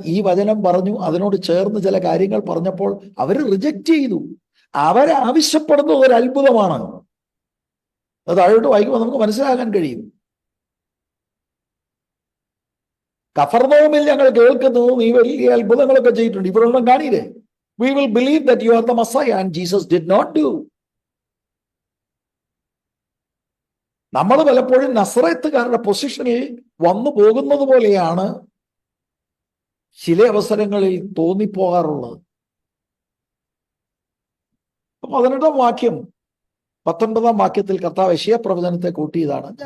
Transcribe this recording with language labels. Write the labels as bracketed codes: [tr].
[ml] ഈ വചനം പറഞ്ഞു, അതിനോട് ചേർന്ന് ചില കാര്യങ്ങൾ പറഞ്ഞപ്പോൾ അവർ റിജക്റ്റ് ചെയ്തു. അവരാവശ്യപ്പെടുന്നത് ഒരു അത്ഭുതമാണ്. അത് താഴോട്ട് വായിക്കുമ്പോൾ നമുക്ക് മനസ്സിലാക്കാൻ കഴിയും. കഫർനഹൂമിൽ ഞങ്ങൾ കേൾക്കുന്നു നീ വലിയ അത്ഭുതങ്ങളൊക്കെ ചെയ്തിട്ടുണ്ട്, ഇവരൊന്നും കാണിയില്ലേ? [en] We will believe that you are the Messiah, and Jesus did not do. [ml] നമ്മൾ പലപ്പോഴും നസറേത്തുകാരുടെ പൊസിഷനിൽ വന്നു പോകുന്നത് പോലെയാണ് ചില അവസരങ്ങളിൽ തോന്നിപ്പോകാറുള്ളത്. 18-ാം വാക്യം 19-ാം വാക്യത്തിൽ കർത്താവ് യെശയ്യാ പ്രവചനത്തെ കൂട്ടിയതാണ്.